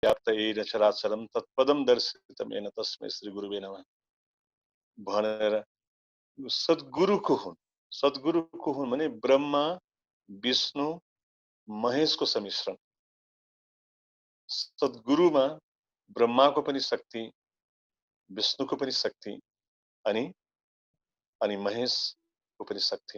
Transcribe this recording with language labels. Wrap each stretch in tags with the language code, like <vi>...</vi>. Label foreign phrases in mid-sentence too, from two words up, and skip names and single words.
<sa>व्याप्तयेन चराचरं तत्पदं दर्शितं येन तस्मै श्री गुरुवे नमः</sa> <ne>भनेर सद्गुरुको हुन्। सद्गुरुको हुन् भने ब्रह्मा विष्णु महेशको सम्मिश्रण। सद्गुरुमा ब्रह्माको पनि शक्ति, विष्णुको पनि शक्ति अनि महेशको पनि शक्ति।</ne>